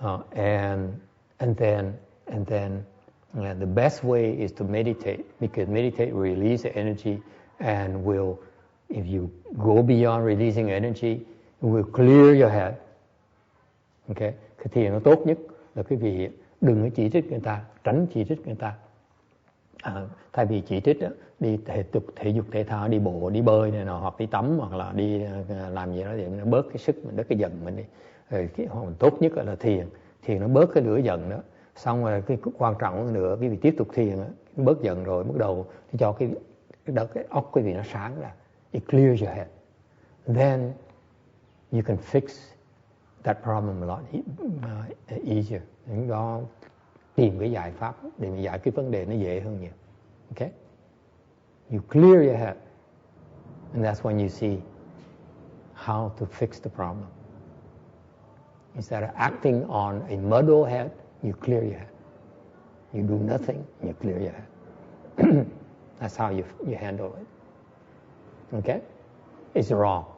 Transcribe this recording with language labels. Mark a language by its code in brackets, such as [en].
[en] And then the best way is to meditate, because meditate will release the energy and will, if you go beyond releasing energy, it will clear your head. Okay? [vi] Cái thiền nó tốt nhất là quý vị đừng có chỉ trích người ta, tránh chỉ trích người ta. Thay vì chỉ trích đó, đi thể dục thể thao, đi bộ, đi bơi này nọ, hoặc đi tắm, hoặc là đi làm gì đó để nó bớt cái sức mình, bớt cái giận mình đi. Rồi cái tốt nhất là thiền nó bớt cái lửa giận đó. Xong rồi cái quan trọng hơn nữa, quý vị tiếp tục thiền, bớt giận rồi bắt đầu thì cho cái óc quý vị nó sáng ra. [en] It clears your head. Then you can fix that problem a lot easier. [vi] Những đó tìm cái giải pháp để mà giải cái vấn đề nó dễ hơn nhiều. [en] Okay? You clear your head. And that's when you see how to fix the problem. Instead of acting on a muddled head, you clear your head. You do nothing, you clear your head. That's how you handle it. Okay? It's wrong.